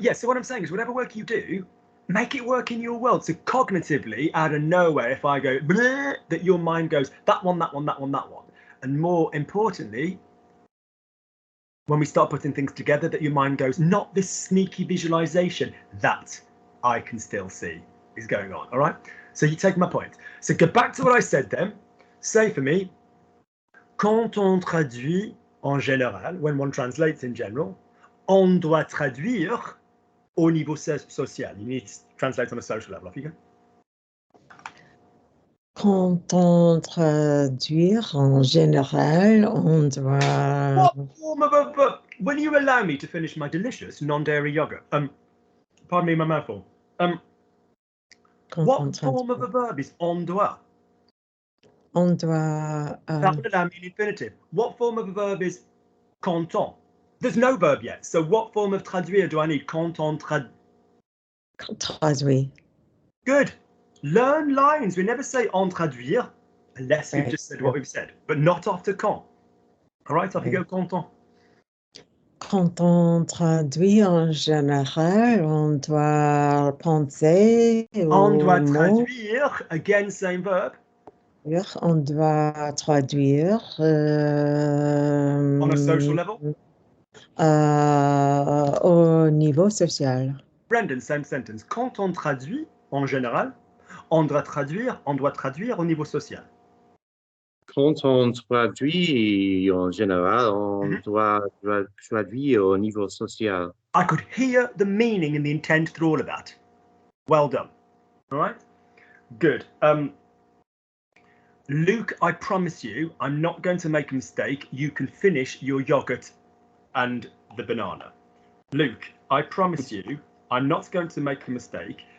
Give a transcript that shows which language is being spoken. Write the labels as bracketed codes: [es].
[en] Yeah, so what I'm saying is whatever work you do, make it work in your world. So cognitively, out of nowhere, if I go, bleh, that your mind goes, that one. And more importantly, when we start putting things together, that your mind goes, not this sneaky visualization that I can still see is going on, all right? So you take my point. So go back to what I said then. Say for me, [fr] quand on traduit en général, [en] when one translates in general, [fr] on doit traduire au niveau social. [en] You need to translate on a social level. Off you go. [fr] Quand on traduire en général, on doit. [en] What form of a verb? Will you allow me to finish my delicious non-dairy yogurt? Pardon me, my mouthful. What form of a verb is on doit? [fr] On doit. [en] That would allow me an infinitive. What form of a verb is quand on? There's no verb yet. So what form of traduire do I need? [fr] Quand on traduit. [en] Good. Learn lines. We never say en traduire unless we've just said what we've said, but not after quand. All right, off you go, quand on. [fr] Quand on traduit en général, on doit penser On doit traduire, [en] again, same verb. [fr] On doit traduire. [en] On a social level? [fr] Au niveau social. [en] Brendan, same sentence. [fr] Quand on traduit, en général, on doit traduire au niveau social. Quand on traduit en général, on doit traduire au niveau social. [en] I could hear the meaning and the intent through all of that. Well done. All right? Good. Luke, I promise you, I'm not going to make a mistake. You can finish your yogurt and the banana. Luke, I promise you, I'm not going to make a mistake.